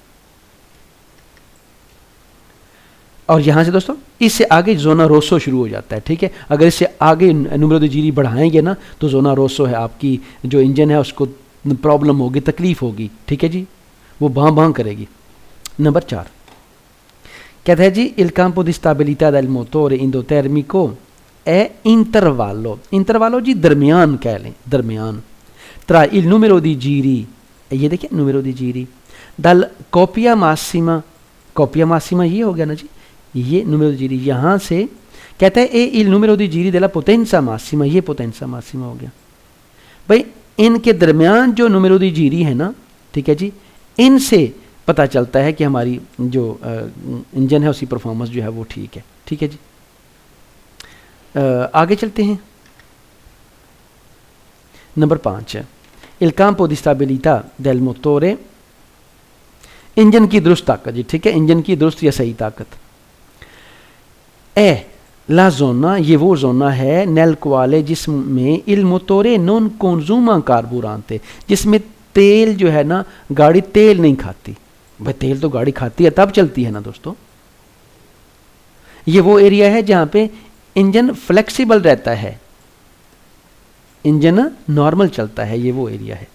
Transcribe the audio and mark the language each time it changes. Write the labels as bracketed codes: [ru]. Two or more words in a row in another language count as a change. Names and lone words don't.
[hi] और यहाँ से दोस्तों इससे आगे [it] zona rosso [hi] शुरू हो जाता है। ठीक है, अगर इससे आगे [it] numero di giri [hi] बढ़ाएंगे ना तो [it] zona rosso [hi] है, आपकी जो इंजन है उसको प्रॉब्लम होगी, तकलीफ होगी। ठीक है जी, वो बां करेगी। नंबर 4 कहता है जी [it] il campo di stabilità del motore endotermico è intervallo, [hi] intervallo जी दरमियान कह लें, दरमियान, [it] tra il numero di giri, [hi] ये देखिए [it] numero di giri dal coppia massima, coppia massima [hi] ये हो गया ना जी, ये [it] numero di giri, [hi] यहाँ से कहता है ए [it] il numero di giri della potenza massima, [hi] ये [it] potenza massima [hi] हो गया। भाई इनके दरमियान जो [it] numero di giri [hi] है ना, ठीक है जी, इनसे पता चलता है कि हमारी जो इंजन है उसकी परफॉर्मेंस जो है वो ठीक है। ठीक है जी, आगे चलते हैं। [it] नंबर 5 il campo di stabilità del motore, [hi] इंजन की दुरुस्त ताकत जी, ठीक है, इंजन की दुरुस्त या सही ताकत। [it] e la zona, [hi] ये वो जोना है [it] nel quale [hi] जिसमें [it] il motore non consuma carburante, [hi] जिसमें तेल जो है ना, गाड़ी तेल नहीं खाती। भाई तेल तो गाड़ी खाती है तब चलती है ना दोस्तों। ये वो एरिया है जहां पे इंजन फ्लेक्सिबल रहता है, इंजन नॉर्मल चलता है, ये वो एरिया है।